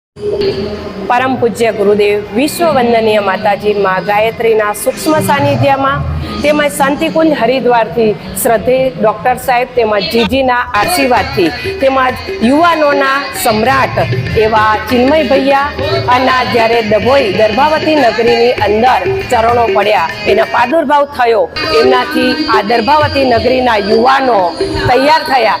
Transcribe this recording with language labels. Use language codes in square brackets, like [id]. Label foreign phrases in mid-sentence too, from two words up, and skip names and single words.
[gu] પરમ પૂજ્ય ગુરુદેવ વિશ્વ વંદનીય માતાજી માઁ ગાયત્રીના સૂક્ષ્મ સાનિધ્યમાં તેમજ શાંતિકુંજ હરિદ્વારથી શ્રદ્ધે ડૉક્ટર સાહેબ તેમજ જીજીના આશીર્વાદથી તેમજ યુવાનોના સમ્રાટ એવા ચિન્મય ભૈયા અને જ્યારે ડભોઈ દર્ભાવતી નગરીની અંદર ચરણો પડ્યા એના પ્રાદુર્ભાવ થયો એમનાથી આ દર્ભાવતી નગરીના યુવાનો તૈયાર થયા।